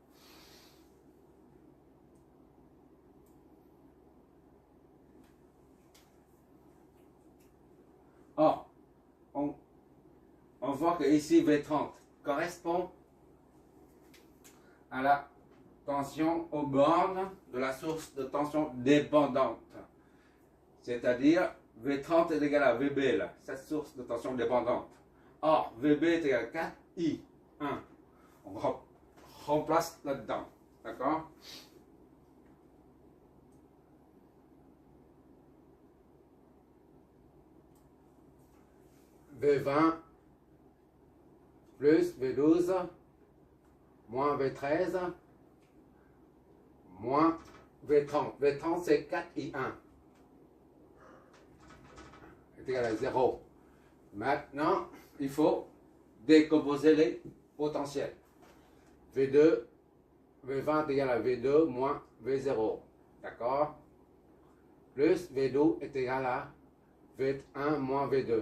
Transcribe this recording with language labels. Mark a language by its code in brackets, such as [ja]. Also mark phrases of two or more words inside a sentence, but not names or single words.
[fr] Or, on voit que ici V30 correspond à la tension aux bornes de la source de tension dépendante. C'est-à-dire V30 est égal à VB, là, cette source de tension dépendante. Or, VB est égal à 4I1. On remplace là-dedans. D'accord? V20 plus V12 moins V13 moins V30. V30 c'est 4I1 est égal à 0. Maintenant, il faut décomposer les potentiels. V2, V20 est égal à V2 moins V0. D'accord? Plus V2 est égal à V1 moins V2.